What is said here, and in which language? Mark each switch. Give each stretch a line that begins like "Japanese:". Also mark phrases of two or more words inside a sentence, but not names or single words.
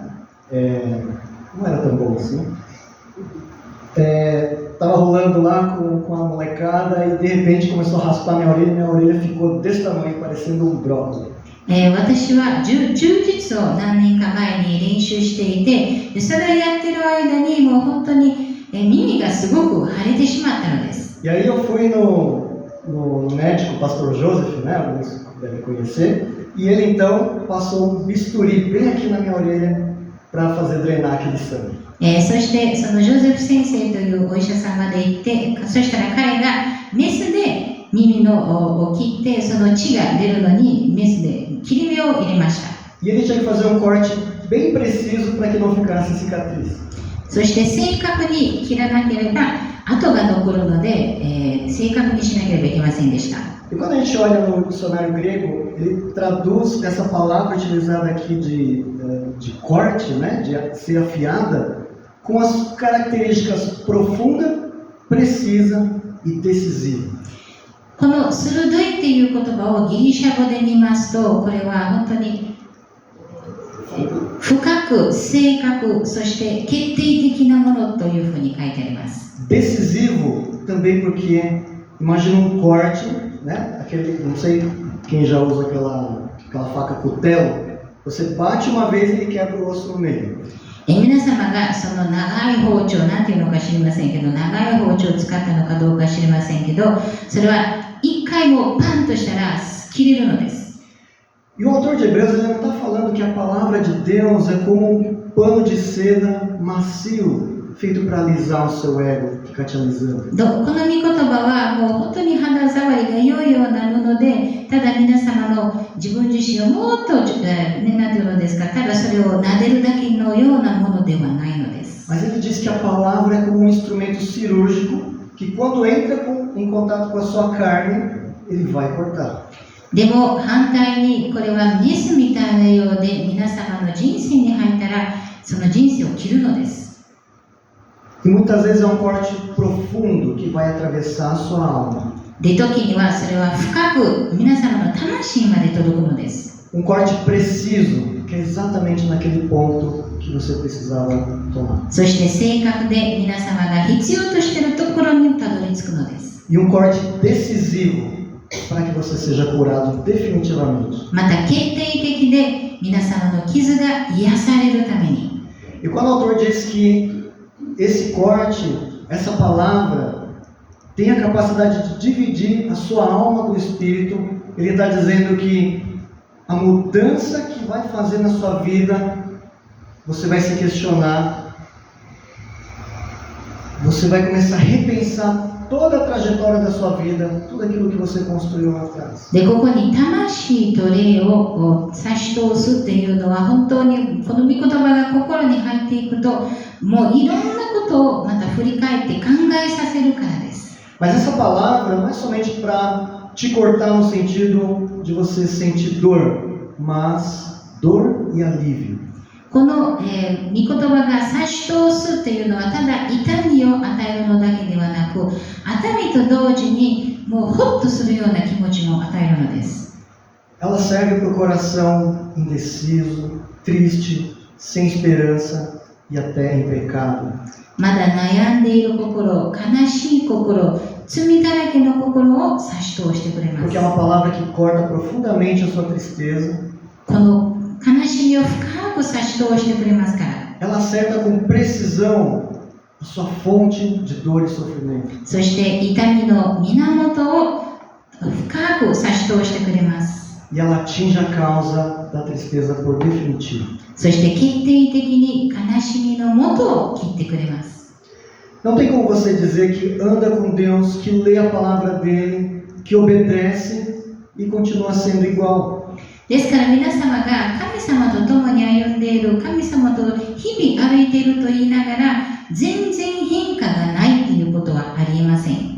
Portuguese: Não era tão bom assim. Tava rolando lá com a molecada e de repente começou a raspar minha orelha ficou desse tamanho, parecendo um brócolis.
Japanese: 私は柔術を何年か前に練習していて、でそれをやってる間にもう本当に耳がすごく腫れてしまったのです。
Portuguese: E aí eu fui no médico, pastor Joseph, né? Alguns devem conhecer. E ele então passou um bisturi bem aqui na minha orelha para fazer drenar aquele sangue.
Japanese: そしてそのジョゼフ先生というお医者さんまで行って、そしたら彼がメスで耳を切って、その血が出るのにメスで切り目を入れました。
Portuguese: E ele tinha que fazer um corte bem preciso para que não ficasse cicatriz.
Japanese: そして正確に切らなければ跡が残るので、正確にしなければいけませんでした。
Portuguese: E quando a gente olha no dicionário grego, ele traduz essa palavra utilizada aqui de corte, né, de ser afiada, com as características profunda, precisa e decisiva.
Japanese: この鋭いっていう言葉をギリシャ語で見ますと、これは本当に深く、正確、そして決定的なものというふうに書いてあります。
Portuguese: Decisivo também porque imagina um corte, né? Não sei quem já usa aquela faca cutelo. Você bate uma vez e ele quebra o osso no meio.
Japanese: 皆様がその長い包丁、なんていうのか知りませんけど、長い包丁を使ったのかどうか知りませんけど、それは一回もパンとしたら切れるのです。
Portuguese: E o autor de Hebreus ele não está falando que a palavra de Deus é como um pano de seda macio feito para alisar o seu ego, ficar te alisando.
Japanese: この御言葉はもう本当に肌触りが良いような布で、ただ皆様の自分自身をもっと、なんていうのですか、ただそれを撫でるだけのようなものではないのです。
Portuguese: Mas ele diz que a palavra é como um instrumento cirúrgico que quando entra em contato com a sua carne, ele vai cortar.
Japanese: でも反対にこれはメスみたいなようで皆様の人生に入ったらその人生を切るのです。
Portuguese: E muitas vezes é um corte profundo que vai atravessar a sua alma.
Japanese: で時にはそれは深く皆様の魂まで届くのです。
Portuguese: Um corte preciso, que é exatamente naquele ponto que você precisava tomar.
Japanese: そして正確で皆様が必要としているところにたどり着くのです。
Portuguese: E um corte decisivo para que você seja curado definitivamente.
Japanese: また決定的で皆様の傷が癒されるために。
Portuguese: E quando o autor diz que esse corte, essa palavra, tem a capacidade de dividir a sua alma do espírito, ele está dizendo que a mudança que vai fazer na sua vida, você vai se questionar você vai começar a repensar toda a trajetória da sua vida, tudo aquilo que você construiu lá atrás.
Japanese: で、ここに魂と霊を差し通すっていうのは、本当にこの御言葉が心に入っていくと、もういろんなことをまた振り返って考えさせるからです。
Portuguese: Mas essa palavra não é somente para te cortar no sentido de você sentir dor, mas dor e alívio.
Japanese: この、御言葉が差し通すっていうのはただ痛みを与えるのだけではなく、痛みと同時にもうホッとするような気持ちも与えるのです。
Portuguese: Ela serve para o coração indeciso, triste, sem esperança e até em pecado.
Japanese: まだ悩んでいる心、悲しい心、罪だらけの心を差し通してくれます。
Portuguese: Porque é uma palavra que corta profundamente a sua tristeza.
Japanese: この悲しみを深く差し通してくれますから。
Portuguese: Ela acerta com precisão a sua fonte de dor e sofrimento.
Japanese: そして痛みの源を深く差し通してくれます。
Portuguese: E ela atinge a causa da tristeza por definitivo.
Japanese: そして決定的に悲しみの元を切ってくれます。
Portuguese: Não tem como você dizer que anda com Deus, que lê a palavra dele, que obedece e continua sendo igual.
Japanese: ですから皆様が神様と共に歩んでいる、神様と日々歩いていると言いながら全然変化がないということはありえません。